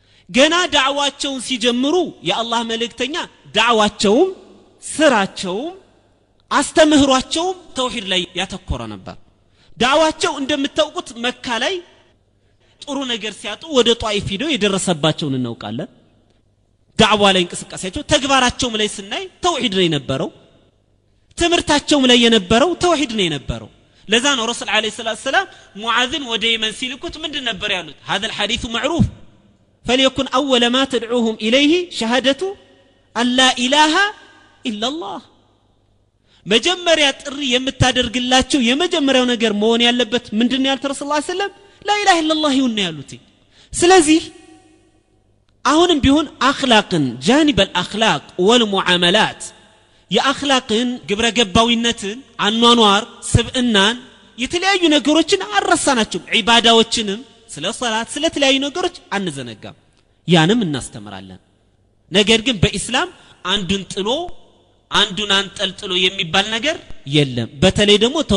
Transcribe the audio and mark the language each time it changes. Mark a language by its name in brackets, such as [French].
[Amharic] ገና ዳዕዋቸውን ሲጀምሩ የአላህ መልእክተኛ ዳዕዋቸውም ስራቸውም አስተምህሯቸውም ተውሂድ ላይ ያተኮረ ነበር። ዳዕዋቸው እንደምታውቁት መካ ላይ ጥሩ ነገር ሲያጡ ወደ ጧኢፍ ሄደው የደረሰባቸውን እናውቃለን። ዳዕዋ ላይ እንቅስቃሴያቸው ተግባራቸውም ላይ ስናይ ተውሂድ ላይ ነበረው። ትምህርታቸውም ላይ የነበረው ተውሂድ ነው የነበረው። ለዛ ነው ረሱል አለይሂ ሰላቱ ወሰለም ሙዓዝን ወደ የመን ሲልኩት ምንድን ነበር ያሉት? [Arabic] هذا الحديث معروف فليكن أول ما تدعوهم إليه شهادة أن لا إله إلا الله [Amharic] መጀመሪያ ጥሪ የምታደርግላቸው የመጀመሪያው ነገር መሆን ያለበት ምንድነው ያሉት ረሱል ሰለላሁ ዐለይሂ ወሰለም? [Arabic] لا إله إلا الله [Amharic] ይሁን ያሉት። ስለዚህ አሁንም ቢሆን አኽላቅን ጃኒብ [Arabic] الأخلاق والمعاملات [Amharic] የአኽላቅን ግብረ ገባዊነትን አኗኗር ስብዕናን የተለያዩ ነገሮችን አረሳናቸው። ዒባዳዎችንም ስለ ሶላት ስለ ተለያዩ ነገሮች አንዘነጋም፣ ያንም እናስተምራለን። ነገር ግን በእስላም አንዱን ጥሎ አንዱን አንጠልጥሎ የሚባል ነገር የለም። በተለይ ደግሞ